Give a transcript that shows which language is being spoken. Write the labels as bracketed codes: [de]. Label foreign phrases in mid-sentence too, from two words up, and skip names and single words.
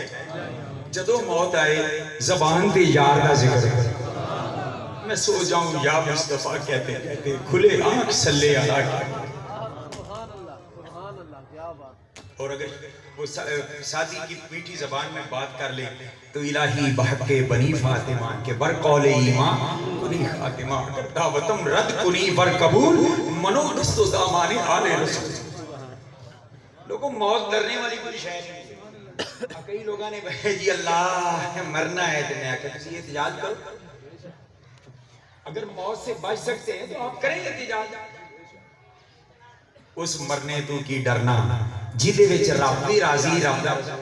[ur] جدو موت آئے زبان تے یار کا ذکر میں سو جاؤں یا مصطفیٰ کہتے کہتے کھلے آنکھ [ar] صلی اللہ [ur] کی. اور اگر وہ سادی کی میٹھی زبان میں بات کر لے تو [fa] الہی بحق بنی فاطمہ کے بر قول ایمان کنی خاتمہ، اگر دعوتم رد کنی بر قبول منو دست و دامان آل رسول. [ur] لوگوں موت ڈرنے والی کوئی شے نہیں. کئی لوگوں نے کہا جی اللہ مرنا ہے تو میں آخر کسی احتجاج کرو. اگر موت سے بچ سکتے ہیں تو آپ کریں احتجاج. [pa] اس مرنے تو کی ڈرنا جیدے وچ رب بھی راضی رب دا.